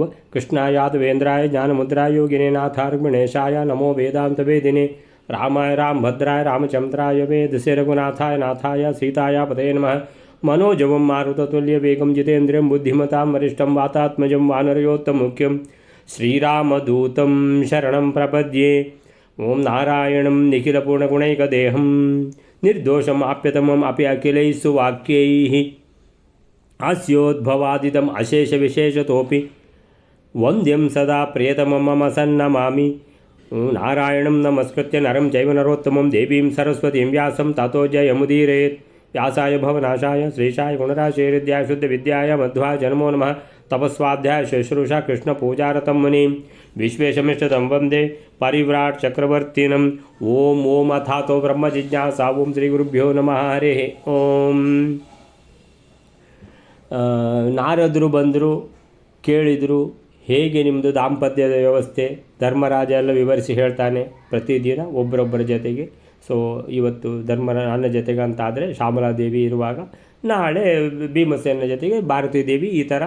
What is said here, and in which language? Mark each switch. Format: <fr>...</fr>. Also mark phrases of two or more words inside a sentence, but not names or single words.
<sa>ಕೃಷ್ಣಾಯಾದವೇಂದ್ರಾಯ ಜ್ಞಾನಮುದ್ರಾಯ ಯೋಗಿನೇ ನಾಥಾರ್ಗುಣೇಶಾಯ ನಮೋ ವೇದಾಂತ ವೇದಿನೇ ರಾಮಾಯ ರಾಮಭದ್ರಾಯ ರಾಮಚಂದ್ರಾಯ ವೇದಸೆ ರಘುನಾಥಾಯ ನಾಥಾಯ ಸೀತಾಯ ಪದೇ ನಮಃ. ಮನೋಜವಂ ಮಾರುತತುಲ್ಯ ವೇಗಂ ಜಿತೇಂದ್ರಿಯಂ ಬುದ್ಧಿಮತಾಂ ವರಿಷ್ಠಂ ವಾತಾತ್ಮಜಂ ವಾನರಯೋತ್ತಮುಖ್ಯಂ ಶ್ರೀರಾಮದೂತಂ ಶರಣಂ ಪ್ರಪದ್ಯೆ. ಓಂ ನಾರಾಯಣಂ ನಿಖಿಲಪೂರ್ಣಗುಣೈಕದೇಹಂ ನಿರ್ದೋಷಂ ಆಪ್ಯತಮಂ ಅಪಿ ಅಖಿಲೈಃ ಸುವಾಕ್ಯೈಃ ಹಾಸ್ಯೋದ್ಭವಾದಿತಂ ಅಶೇಷ ವಿಶೇಷತೋಪಿ ವಂದ್ಯಂ ಸದಾ ಪ್ರಿಯತಮಂ ಮಮ ಸನ್ನಮಾಮಿ. ನಾರಾಯಣಂ ನಮಸ್ಕೃತ್ಯ ನರಂ ಚೈವ ನರೋತ್ತಮಂ ದೇವೀಂ ಸರಸ್ವತೀಂ ವ್ಯಾಸಂ ತತೋ ಜಯಮುದೀರಯೇತ್. ವ್ಯಾಸಾಯ ಭವನಾಶಾಯ ಶ್ರೀಶಾಯ ಗುಣರಾಶೇರಿದ್ಯಾಯ ಶುದ್ಧ ವಿದ್ಯಾಯ ಮಧ್ವಾಯ ಜನ್ಮೋ ನಮಃ. ತಪಸ್ವಾಧ್ಯಾಯ ಶುಶ್ರೂಷಾ ಕೃಷ್ಣ ಪೂಜಾರತಂ ಮುನಿಂ ವಿಶ್ವೇಶಮಿಷ್ಟದಂ ವಂದೇ ಪರಿವ್ರಾಟ್ ಚಕ್ರವರ್ತಿನಂ. ಓಂ ಓಂ ಅಥಾತೋ ಬ್ರಹ್ಮ ಜಿಜ್ಞಾಸಾ. ಓಂ ಶ್ರೀ ಗುರುಭ್ಯೋ ನಮಃ. ಹರೇ ಓಂ.</sa> <kn>ನಾರದರು ಬಂದರು, ಕೇಳಿದರು ಹೇಗೆ ನಿಮ್ಮದು ದಾಂಪತ್ಯದ ವ್ಯವಸ್ಥೆ. ಧರ್ಮರಾಜ ಎಲ್ಲ ವಿವರಿಸಿ ಹೇಳ್ತಾನೆ ಪ್ರತಿದಿನ ಒಬ್ಬರೊಬ್ಬರ ಜೊತೆಗೆ. ಇವತ್ತು ನನ್ನ ಜೊತೆಗೆ ಅಂತಾದರೆ ಶ್ಯಾಮಲಾದೇವಿ ಇರುವಾಗ, ನಾಳೆ ಭೀಮಸೇನ ಜೊತೆಗೆ ಭಾರತೀ ದೇವಿ, ಈ ಥರ.</kn>